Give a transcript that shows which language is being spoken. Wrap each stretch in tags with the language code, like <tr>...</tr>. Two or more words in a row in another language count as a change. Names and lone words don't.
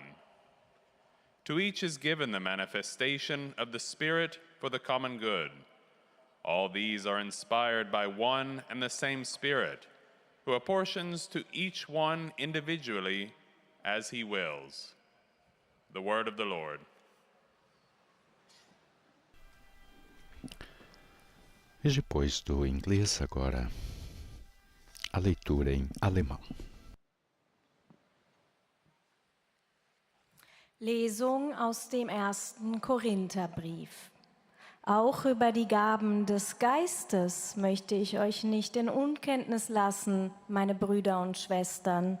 <en>To each is given the manifestation of the Spirit for the common good. All these are inspired by one and the same Spirit, who apportions to each one individually as he wills. The word of the Lord.</en> <pt>E depois do inglês, agora a leitura em alemão.</pt> <de>Lesung aus dem 1. Korintherbrief. Auch über die Gaben des Geistes möchte ich euch nicht in Unkenntnis lassen, meine Brüder und Schwestern.</de>